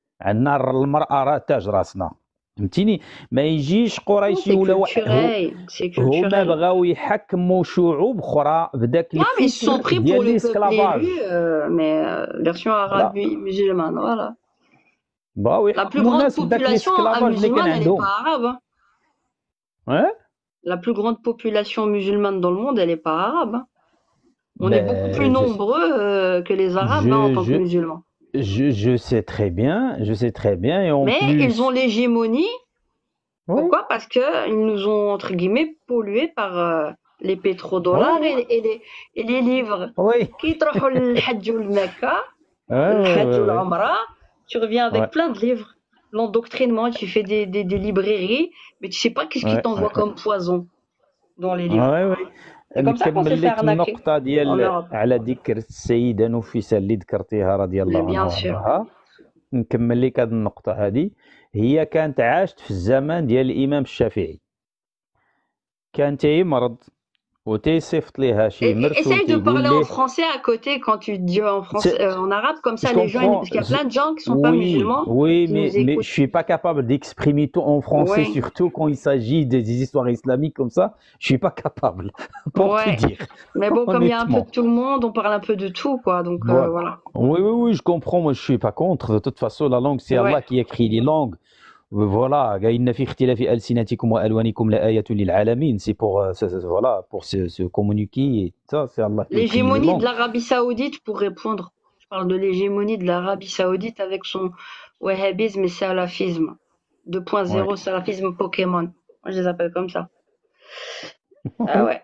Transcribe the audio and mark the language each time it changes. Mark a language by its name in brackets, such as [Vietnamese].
[Arabic] عندنا المرأة راه تاج راسنا، فهمتيني؟ ما يجيش قريشي ولا واحد هما بغاو يحكموا شعوب اخرى بداك الفكر ديال الاسكلافاج. [French] فيرسيون عربي مسلمان فوالا. La plus grande population musulmane, elle n'est pas arabe. Hein? La plus grande population musulmane dans le monde, elle n'est pas arabe. On est beaucoup plus nombreux que les Arabes en tant que musulmans. Je sais très bien. Et mais plus... ils ont l'hégémonie. Ouais. Pourquoi? Parce qu'ils nous ont, entre guillemets, pollués par les pétrodollars et les livres. Oui. Qui trouvent le Hajj ou le Mecca, le Hajj ou l'Umra. Tu reviens avec plein de livres, l'endoctrinement, tu fais des librairies, mais tu sais pas qu'est-ce qui t'envoie comme poison dans les livres. C'est comme ça qu'on s'est fait arnaquer [Arabic] النقطة ديال على ذكر السيدة نفيسة اللي ذكرتيها رضي الله عنها وارضاها. نكمل لك هذه النقطة. هذه هي كانت عاشت في الزمان ديال الإمام الشافعي، كان تيمرض وتيصيفط ليها شي مرسول. [French] Essaye de parler en français à côté quand tu dis en arabe, comme ça les gens, parce qu'il y a plein de gens qui sont pas musulmans. Oui, mais je suis pas capable d'exprimer tout en français, surtout quand il s'agit des histoires islamiques comme ça. Je suis pas capable, pour te dire. Mais bon, comme il y a un peu de tout le monde, on parle un peu de tout, quoi. Donc voilà. Oui, je comprends. Moi, je suis pas contre. De toute façon, la langue, c'est Allah qui écrit les langues. [Arabic] Voilà, إن في اختلاف ألسنتكم وألوانكم لآية للعالمين. [French] C'est pour se communiquer. Ça, c'est Allah. L'hégémonie de l'Arabie Saoudite, pour répondre, je parle de l'hégémonie de l'Arabie Saoudite avec son wahhabisme et salafisme 2.0, salafisme Pokémon. Moi, je les appelle comme ça. Ah ouais.